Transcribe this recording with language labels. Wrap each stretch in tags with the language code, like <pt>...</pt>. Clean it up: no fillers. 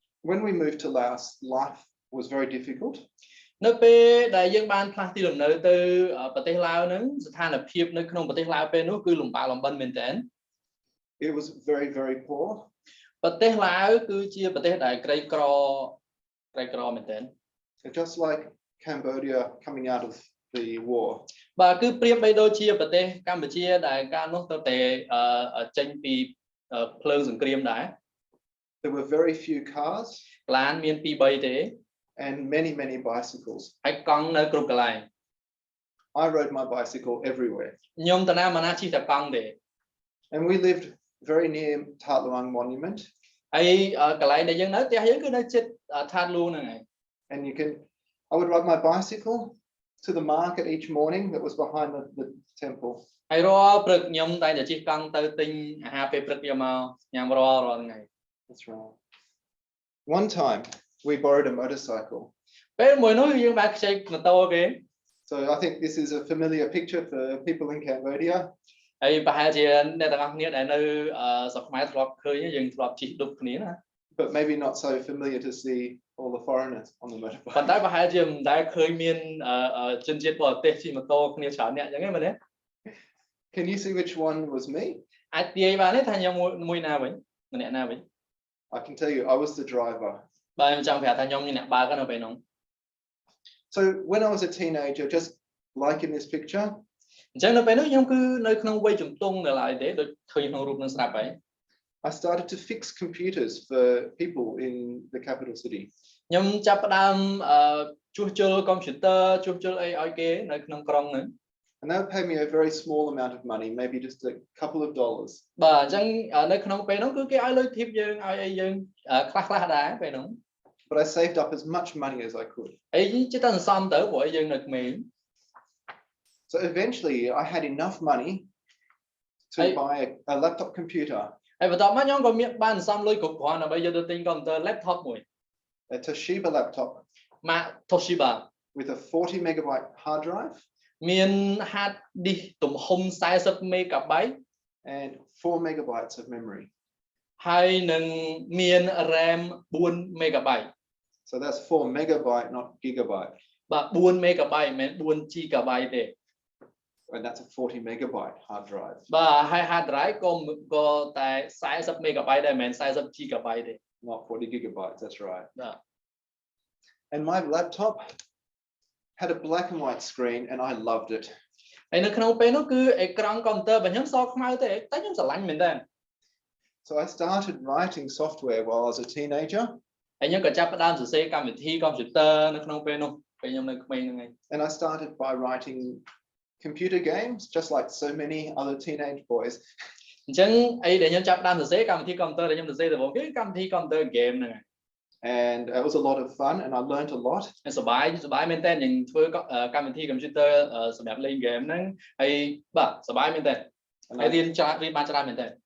<en>When we moved to Laos, life was very difficult.</en> <km>នៅពេលដែលយើងបានផ្លាស់ទីលំនៅទៅប្រទេសឡាវហ្នឹងស្ថានភាពនៅក្នុងប្រទេសឡាវពេលនោះគឺលំបាកលំបិនមែនទែន</km> <en>It was very, very poor.</en> <km>ប្រទេសឡាវគឺជាប្រទេសដែលក្រីក្រមែនទែន</km> <en>Just like Cambodia coming out of the war.</en> <km>បាទគឺប្រៀបបីដូចជាប្រទេសកម្ពុជាដែលកាលនោះទៅតែចេញពីភ្លើងសង្គ្រាមដែរ</km> <en>There were very few cars.</en> <km>ឡានមាន2 3ទេ</km> <en>And many bicycles.</en> <km>ហើយកង់នៅគ្រប់កន្លែង</km> <en>I rode my bicycle everywhere.</en> <km>ខ្ញុំតាណាមកណាជិះតែកង់ទេ</km> <en>And we lived very near Tatluang Monument.</en> <km>ហើយកន្លែងដែលយើងនៅផ្ទះយើងគឺនៅជិតថាតលួងហ្នឹងឯង</km> <en>And I would ride my bicycle to the market each morning that was behind the temple.</en> <km>ហើយរាល់ព្រឹកខ្ញុំតែជិះកង់ទៅទិញអាហារពេលព្រឹកយកមកញ៉ាំរាល់ថ្ងៃ</km> <en>That's right. One time we borrowed a motorcycle.</en> <km>ពេលមួយនោះយើងបានខ្ចីម៉ូតូគេ</km> <en>So I think this is a familiar picture for people in Cambodia.</en> <km>ហើយប្រហែលជាអ្នកទាំងអស់គ្នាដែលនៅស្រុកខ្មែរធ្លាប់ឃើញយើងធ្លាប់ជិះឌុបគ្នាណា</km> <en>But maybe not so familiar to see all the foreigners on the motorbike.</en> <km>ប៉ុន្តែប្រហែលជាមិនដែលឃើញមានជនជាតិបរទេសជិះម៉ូតូគ្នាច្រើនអ្នកអញ្ចឹងទេមែនទេ</km> <en>Can you see which one was me?</en> <km>អាចទាយបានទេថាខ្ញុំមួយណាវិញម្នាក់ណាវិញ</km> <en>I can tell you I was the driver.</en> <km>បាទខ្ញុំចង់ប្រាប់ថាខ្ញុំជាអ្នកបើកនៅពេលនោះ</km> <en>So when I was a teenager, just like in this picture,</en> <km>អញ្ចឹងនៅពេលនោះខ្ញុំគឺនៅក្នុងវ័យជំទង់នៅឡើយទេដូចឃើញក្នុងរូបនឹងស្រាប់ហើយ</km> <en>I started to fix computers for people in the capital city.</en> <km>ខ្ញុំចាប់ផ្ដើមជួសជុលកុំព្យូទ័រជួសជុលអីឲ្យគេនៅក្នុងក្រុងហ្នឹង</km> <en>And they would pay me a very small amount of money, maybe just a couple of dollars.</en> <km>បាទអញ្ចឹងនៅក្នុងពេលនោះគឺគេឲ្យលុយធីបយើងឲ្យអីយើងខ្លះដែរពេលនោះ</km> <en>But I saved up as much money as I could.</en> <km>ហើយចិត្តតែសន្សំទៅព្រោះយើងនៅក្មេង</km> <en>So eventually I had enough money to buy a laptop computer.</en> <km>ហើយបន្ទាប់មកខ្ញុំក៏មានបានសន្សំលុយគ្រប់គ្រាន់ដើម្បីយកទៅទិញកុំព្យូទ័រ laptop មួយ</km> <en>A Toshiba laptop.</en> <km>Marc Toshiba</km> <en>with a 40 megabyte hard drive.</en> <km>មាន hard disk ទំហំ40 megabyte</km> <en>and 4 megabytes of memory.</en> <km>ហើយនឹងមាន RAM 4 megabyte.</km> <en>So that's 4 megabyte, not gigabyte.</en> <km>បាទ4 megabyte មិនមែន4 gigabyte ទេ</km> <en>And that's a 40 megabyte hard drive.</en> <km>បាទហើយ hard drive ក៏តែ40 megabyte ដែរមិនមែន40 gigabyte ទេ</km> <en>Not 40 gigabytes, that's right.</en> <km>បាទ</km> <en>And my laptop had a black and white screen and I loved it.</en> <km>ហើយនៅក្នុងពេលនោះគឺអេក្រង់កុំព្យូទ័ររបស់ខ្ញុំសខ្មៅទេតែខ្ញុំស្រឡាញ់មែនតើ</km> <en>So I started writing software while I was a teenager.</en> <km>ហើយខ្ញុំក៏ចាប់ផ្ដើមសរសេរកម្មវិធីកុំព្យូទ័រនៅក្នុងពេលនោះពេលខ្ញុំនៅក្មេងហ្នឹងឯង</km> <en>And I started by writing computer games just like so many other teenage boys.</en> <km>អញ្ចឹងអីដែលខ្ញុំចាប់ផ្ដើមសរសេរកម្មវិធីកុំព្យូទ័រដែលខ្ញុំសរសេរដំបូងគឺកម្មវិធីកុំព្យូទ័រ game ហ្នឹងឯង</km> <en>And it was a lot of fun and I learned a lot.</en> <km>សប្បាយមែនតើយើងធ្វើកម្មវិធីកុំព្យូទ័រសម្រាប់លេង game ហ្នឹងហើយបាទសប្បាយមែនតើហើយរៀនបានច្រើនមែនតើ</km>